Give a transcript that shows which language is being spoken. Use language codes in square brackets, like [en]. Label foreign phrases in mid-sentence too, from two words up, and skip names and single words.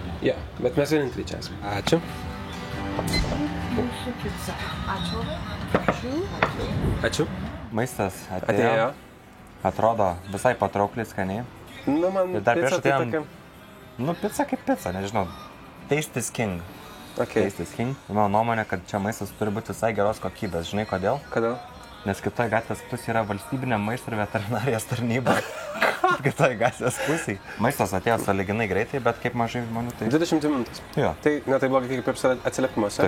[lt] Jo, bet mes vieninteliai čia esam. Ačiū. Mūsų pizza. Ačiū. Ačiū. Maistas atėjo. Atrodo visai patraukliai skaniai. Nu, man pizza tai tokia... Nu, pizza kaip pizza, nežinau. [en] Taste is king. Okay. Taste is king. [lt] Mano nuomonė, kad čia maistas turi būti visai geros kokybės. Žinai kodėl? Kodėl? Nes kitoje gatvės pusėje yra valstybinė maisto ir veterinarijos tarnyba. Kitoje gatvės pusėje. Maistas atėjo sąlyginai greitai, bet kaip mažai žmonių tai... 20 minutės. Jo. Tai ne tai blogai kaip atsiliepimuose.